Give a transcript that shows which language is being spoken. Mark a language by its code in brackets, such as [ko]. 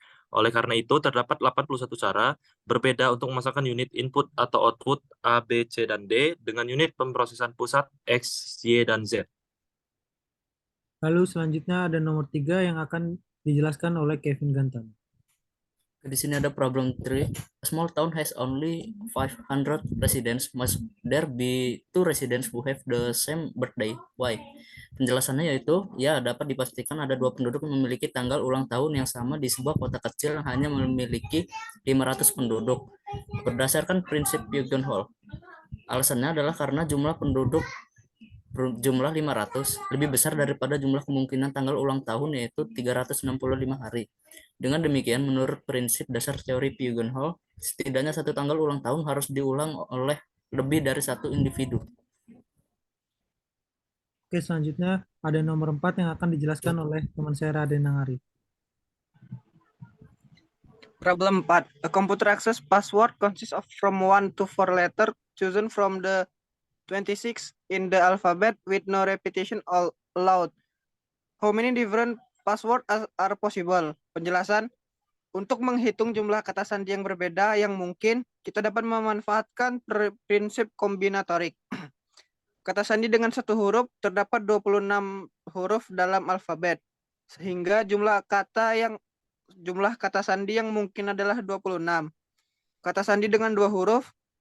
[id] Oleh karena itu, terdapat 81 cara berbeda untuk memasangkan unit input atau output A, B, C, dan D dengan unit pemrosesan pusat X, Y, dan Z. Lalu selanjutnya ada nomor 3 yang akan dijelaskan oleh Kevin Gantama. Di sini ada problem 3. [en] A small town has only 500 residents. Must there be 2 residents who have the same birthday? Why? [id] Penjelasannya yaitu, ya dapat dipastikan ada 2 penduduk yang memiliki tanggal ulang tahun yang sama di sebuah kota kecil yang hanya memiliki 500 penduduk. Berdasarkan prinsip Hall. Alasannya adalah karena jumlah penduduk jumlah 500 lebih besar daripada jumlah kemungkinan tanggal ulang tahun, yaitu 365 hari. Dengan demikian, menurut prinsip dasar teori Hall, setidaknya satu tanggal ulang tahun harus diulang oleh lebih dari satu individu. Oke, selanjutnya ada nomor 4 yang akan dijelaskan oleh teman saya Raden Arif. [en] Problem 4. A computer access password consists of from 1 to 4 letters chosen from the 26 in the alphabet with no repetition allowed. How many different passwords are possible? [id] Penjelasan, untuk menghitung jumlah kata sandi yang berbeda yang mungkin, kita dapat memanfaatkan prinsip kombinatorik. Kata sandi dengan satu huruf terdapat 26 huruf dalam alfabet, sehingga jumlah kata sandi yang mungkin adalah 26. Kata sandi dengan 2 huruf